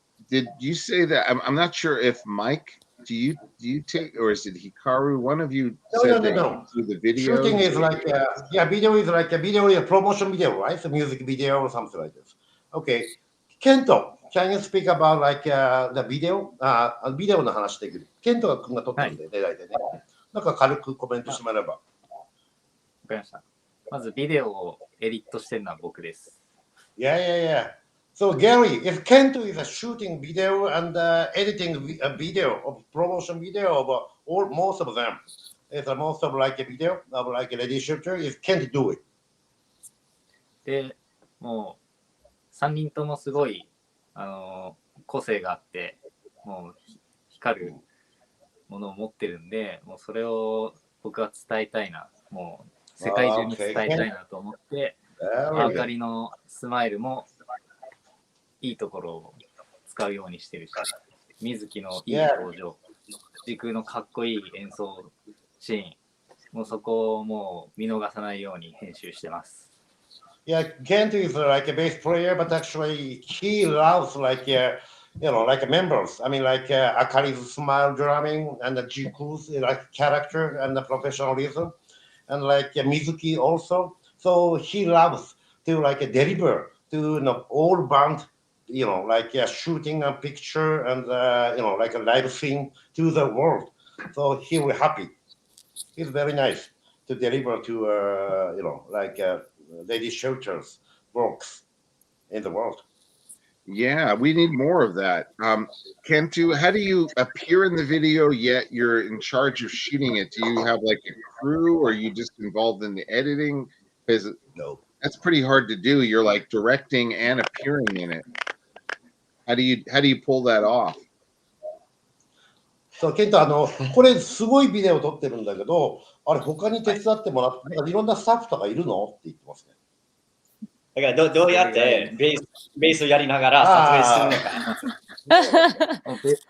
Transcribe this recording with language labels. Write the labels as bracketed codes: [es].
[en] Did you say that? I'm not sure if Mike, do you take, or is it Hikaru? One of you said that you do the video. Shooting is like video is like a video, a promotion video, right? A music video or something like this. Okay, Kento, can you speak about like the video? [ja] ビデオの話できる。ケント君が撮ったんで、大体ね。なんか軽くコメントしてもらえば。わかりました。まずビデオをエディットしてるのは僕です。 [en] Yeah. So Gary, if Kento is shooting video and editing a video of promotion video of most of them, it's most of like a video of like a lady shooter, is Kent do it? [ja] で、もう3人ともすごい個性があって、もう光るものを持ってるんで、もうそれを僕は伝えたいな、もう世界中に伝えたいなと思って、あかりのスマイルもいいところを使うようにしてるし、水木のいい表情、時空のかっこいい演奏シーン、もうそこをもう見逃さないように編集してます。 [en] Yeah, Kent is like a bass player, but actually he loves like like members. I mean, like Akari's smile drumming and the Jiku's like character and the professionalism, and like Mizuki also. So he loves to like deliver to all band, like shooting a picture and like a live scene to the world. So he will happy. He's very nice to deliver to like lady shelters works in the world. Yeah, we need more of that. Kentu, how do you appear in the video yet you're in charge of shooting it? Do you have like a crew, or are you just involved in the editing? Because No. that's pretty hard to do. You're like directing and appearing in it. How do you pull that off? [ja] そう、ケント、これすごいビデオ撮ってるんだけど、あれ他に手伝ってもらって、なんかいろんなスタッフとかいるのって言ってますね。だからどうやってベースをやりながら撮影するのか。